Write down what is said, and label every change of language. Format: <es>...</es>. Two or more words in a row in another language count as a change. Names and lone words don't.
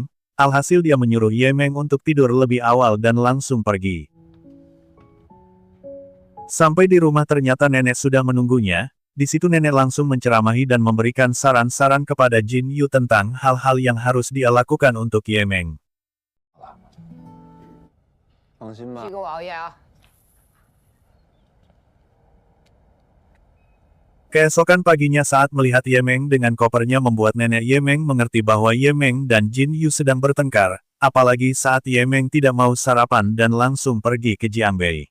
<id>Alhasil dia menyuruh Ye Meng untuk tidur lebih awal dan langsung pergi. Sampai di rumah ternyata nenek sudah menunggunya. Di situ nenek langsung menceramahi dan memberikan saran-saran kepada Jin Yu tentang hal-hal yang harus dia lakukan untuk Ye Meng.</id> <zh>放心吧别给。我熬夜啊！</zh> <id>Keesokan paginya saat melihat Ye Meng dengan kopernya membuat nenek Ye Meng mengerti bahwa Ye Meng dan Jin Yu sedang bertengkar, apalagi saat Ye Meng tidak mau sarapan dan langsung pergi ke Jiangbei.</id>